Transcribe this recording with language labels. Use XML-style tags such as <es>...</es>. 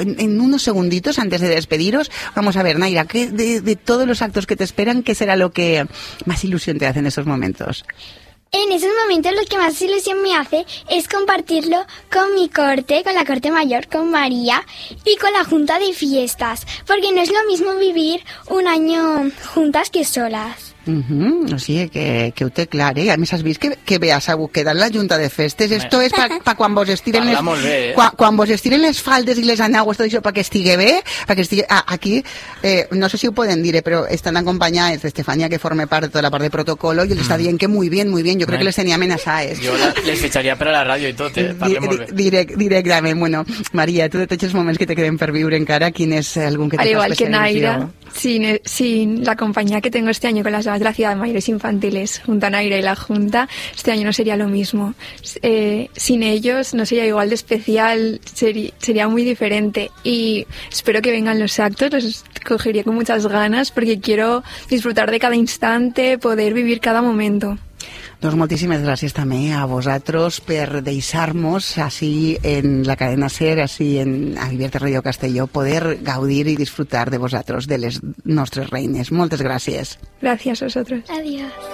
<es>En unos segunditos, antes de despediros, vamos a ver, Naira, ¿qué de todos los actos que te esperan, qué será lo que más ilusión te hace en esos momentos? En esos momentos lo que más ilusión me hace es compartirlo con mi corte, con la corte mayor, con María y con la junta de fiestas, porque no es lo mismo vivir un año juntas que solas. Uh-huh.</es> <ca>O sigui, que ho té clar, eh? A més, has vist que bé, has hagut quedat la junta de festes.</ca> <es>Esto es</es> <ca>pa quan vos estiren les... quan vos estiren les faldes i les anagües, tot això, pa que estigui bé, pa que estigui... aquí, no sé si ho poden dir, però estan acompanyades d'Estefania, que forma part de tota la part de protocolo, i els està dient</ca> <es>que muy bien,</es> <ca>jo crec que les tenia amenaçades. Jo les fitxaria per a la ràdio i tot, eh? Directament, bueno, Maria, tu de tots els moments que te queden per viure encara, quin és algun que te fa especial que Naira.</ca> <es>Sin la compañía que tengo este año con las de la ciudad de mayores infantiles, junto a Naira y la Junta, este año no sería lo mismo. Sin ellos no sería igual de especial, sería muy diferente. Y espero que vengan los actos, los cogería con muchas ganas, porque quiero disfrutar de cada instante, poder vivir cada momento.</es> <ca>Doncs moltíssimes gràcies també a vosaltres per deixar-nos així en la cadena SER, així en Abierta Radio Castelló, poder gaudir i disfrutar de vosaltres, de les nostres reines. Moltes gràcies. Gràcies a vosaltres.</ca> <es>Adiós.</es>